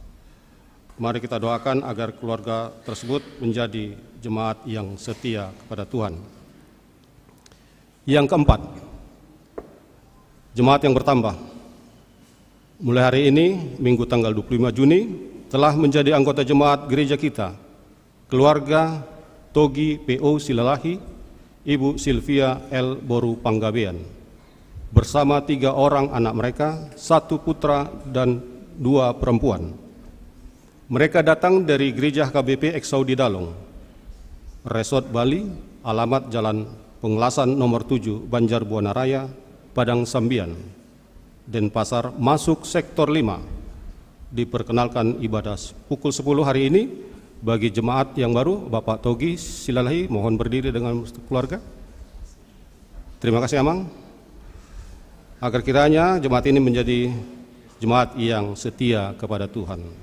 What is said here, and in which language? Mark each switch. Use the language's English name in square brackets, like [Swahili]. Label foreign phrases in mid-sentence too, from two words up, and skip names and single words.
[Indonesian] Mari kita doakan agar keluarga tersebut menjadi jemaat yang setia kepada Tuhan. Yang keempat, jemaat yang bertambah. Mulai hari ini, Minggu tanggal 25 Juni, telah menjadi anggota jemaat gereja kita, keluarga Togi P.O. Silalahi, Ibu Silvia L. Boru Panggabean, bersama 3 orang anak mereka, 1 putra dan 2 perempuan. Mereka datang dari Gereja HKBP Eksaudi Dalong, Resort Bali, alamat Jalan Pengelasan nomor 7, Banjarbuana Raya, Padang Sambian, Denpasar, masuk sektor 5. Diperkenalkan ibadah pukul 10 hari ini. Bagi jemaat yang baru, Bapak Togi Silalahi, mohon berdiri dengan keluarga. Terima kasih Amang. Agar kiranya jemaat ini menjadi jemaat yang setia kepada Tuhan.